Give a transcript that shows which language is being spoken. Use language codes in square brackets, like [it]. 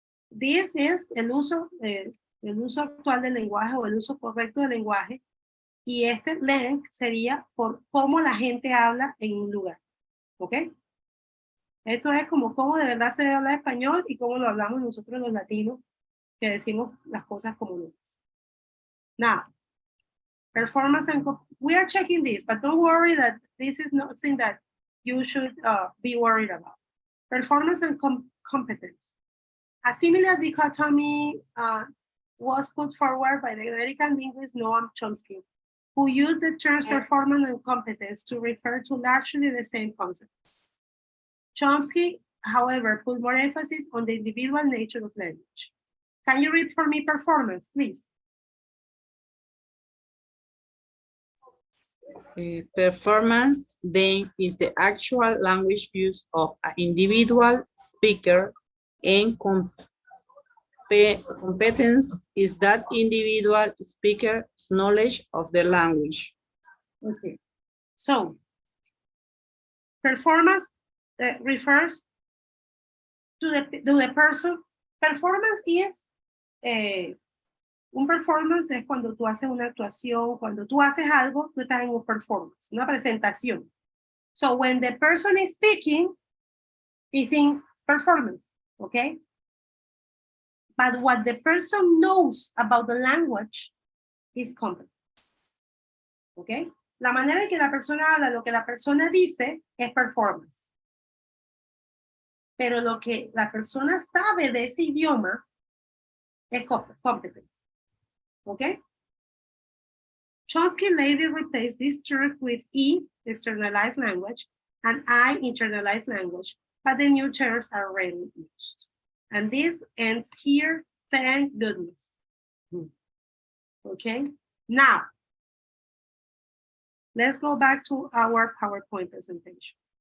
[en] This is [es] el uso actual del lenguaje o el uso correcto del lenguaje, y este lang sería por cómo la gente habla en un lugar, ¿ok? Esto es como cómo de verdad se debe hablar español y cómo lo hablamos nosotros los latinos, que decimos las cosas como no es. [en] Now, performance and we are checking this, but don't worry that this is nothing that you should be worried about. Performance and competence. A similar dichotomy was put forward by the American linguist Noam Chomsky, who used the terms performance and competence to refer to largely the same concepts. Chomsky, however, put more emphasis on the individual nature of language. Can you read for me performance, please? Performance, then, is the actual language use of an individual speaker, and competence is that individual speaker's knowledge of the language. Okay, so performance refers to the person. Performance is [es] un performance es cuando tú haces una actuación, cuando tú haces algo, tú estás en un performance, una presentación. [en] So when the person is speaking, is in performance, okay? But what the person knows about the language is competence, okay? [es] La manera en que la persona habla, lo que la persona dice, es performance. Pero lo que la persona sabe de ese idioma es competence. [en] Okay? Chomsky later replaced this term with E, externalized language, and I, internalized language, but the new terms are rarely used. And this ends here. Thank goodness. Okay, now let's go back to our PowerPoint presentation.